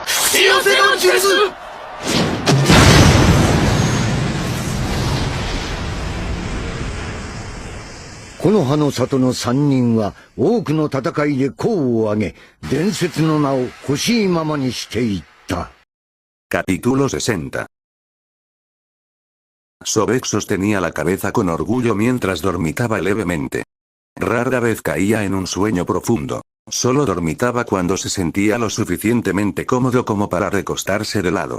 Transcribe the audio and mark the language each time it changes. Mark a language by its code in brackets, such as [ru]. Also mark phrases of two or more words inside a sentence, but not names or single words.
[ja] 幸せの術。木の葉の里の三人は多くの戦いで功を挙げ、伝説の名を欲しいままにしていった。 [es] Capítulo 60. Sobek sostenía la cabeza con orgullo mientras dormitaba levemente. Rara vez caía en un sueño profundo. Solo dormitaba cuando se sentía lo suficientemente cómodo como para recostarse de lado.